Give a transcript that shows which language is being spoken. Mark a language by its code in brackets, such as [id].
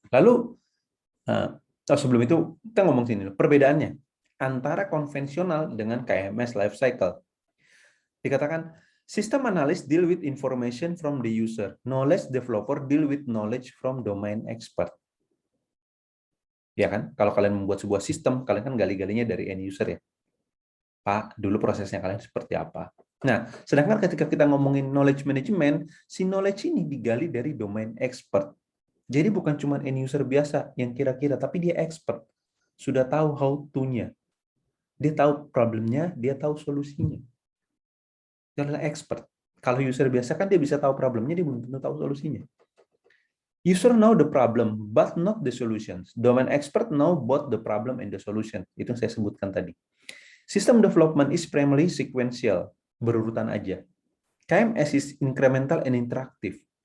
[id] Lalu sebelum itu kita ngomong sini perbedaannya antara konvensional dengan KMS life cycle. Dikatakan [en] system analyst deal with information from the user, knowledge developer deal with knowledge from domain expert. [id] Ya kan? Kalau kalian membuat sebuah sistem, kalian kan gali-galinya dari end user ya. Pak, dulu prosesnya kalian seperti apa? Nah, sedangkan ketika kita ngomongin knowledge management, si knowledge ini digali dari domain expert. Jadi bukan cuma end user biasa yang kira-kira, tapi dia expert. Sudah tahu how to-nya. Dia tahu problemnya, dia tahu solusinya. Dia adalah expert. Kalau user biasa kan dia bisa tahu problemnya, dia belum tentu tahu solusinya. [en] User know the problem, but not the solutions. Domain expert know both the problem and the solution. [id] Itu yang saya sebutkan tadi. [en] System development is primarily sequential, [id] berurutan aja. [en] KMS is incremental and interactive.